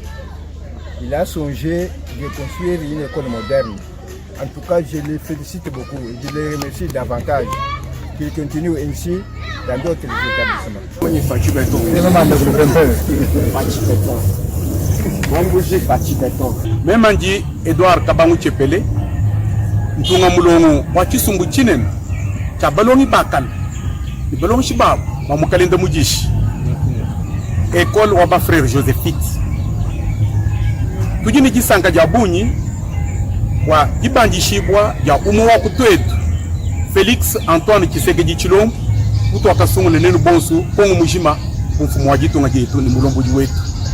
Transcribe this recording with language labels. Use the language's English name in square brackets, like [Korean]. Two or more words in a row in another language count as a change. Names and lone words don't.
[French] Il a songé de construire une école moderne. En tout cas, je le félicite beaucoup et je le remercie davantage qu'il continue ainsi dans d'autres établissements. Même Andi Edouard Kabangu Tchepele, Ntunga Mulongo, Wakisumbu Chinen, Chabalongi Bakal, Balongi Shibab, Mamukalinda Mujish, École Waba Frère Joséphite. Tujini Kisanga Jabuni, Wa Ibandi Shibwa, Ya Umuwa Kutuetu, Félix Antoine Kisegedi Chilom, Utu Akasungu Nenu Bonsu, Pongo Mujima, Mfumu Wajitu Ngajitu, ni Mulombo Juwetu.